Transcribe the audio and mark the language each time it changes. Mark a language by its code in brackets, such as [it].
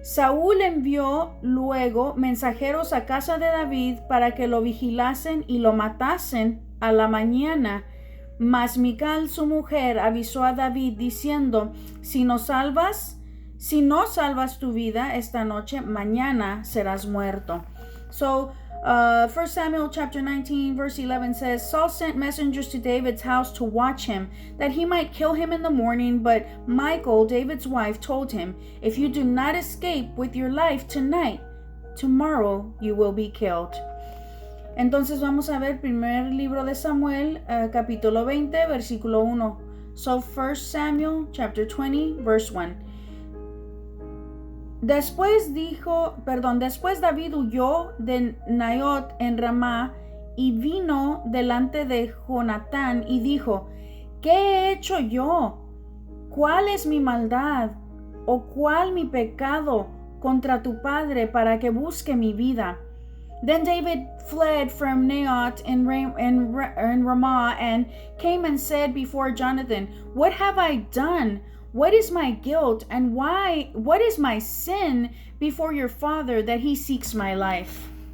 [es] Saúl envió luego mensajeros a casa de David para que lo vigilasen y lo matasen a la mañana. Mas Mical, su mujer, avisó a David diciendo, si no salvas tu vida esta noche, mañana serás muerto. [en] So, 1 Samuel chapter 19 verse 11 says, Saul sent messengers to David's house to watch him, that he might kill him in the morning. But Michal, David's wife, told him, if you do not escape with your life tonight, tomorrow you will be killed. [es] Entonces vamos a ver primer libro de Samuel, capítulo 20, versículo 1. [en] So 1 Samuel chapter 20 verse 1. [es] Después David huyó de Naiot en Ramá y vino delante de Jonatán y dijo, ¿qué he hecho yo? ¿Cuál es mi maldad? ¿O cuál mi pecado contra tu padre para que busque mi vida? [en] Then David fled from Naiot in Ramah and came and said before Jonathan, what have I done? What is my guilt and what is my sin before your father that he seeks my life?